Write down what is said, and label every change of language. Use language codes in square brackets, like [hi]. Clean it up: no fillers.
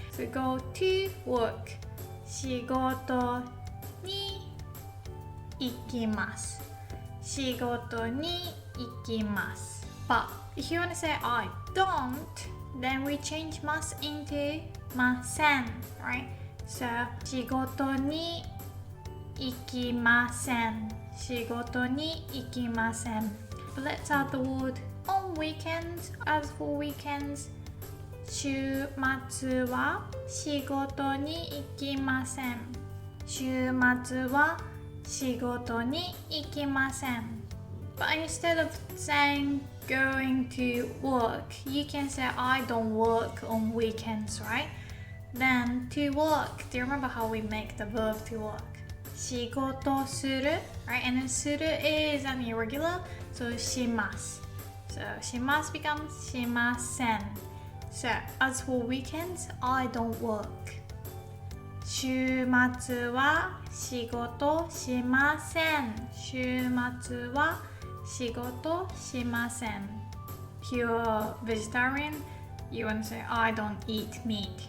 [en] So go to work. [ja] 仕事に行きます。仕事に行きます。 [en] But if you want to say I don't, then we change must into [ja] ません, [en] right? [ja] So 仕事に行きません。仕事に行きません。 [en] But let's add the word on weekends. As for weekends, [ja] 週末は仕事に行きません。週末は仕事に行きません。 [en] But instead of saying going to work, you can say I don't work on weekends, right? Then to work, do you remember how we make the verb to work? [ja] 仕事する, [en] right? And then する is an irregular, so [ja] します. [en] So [ja] します [en] becomes [ja] しません. [en] So as for weekends, I don't work. [ja] 週末は仕事しません。週末は仕事しません. [en] If you're vegetarian, you want to say I don't eat meat.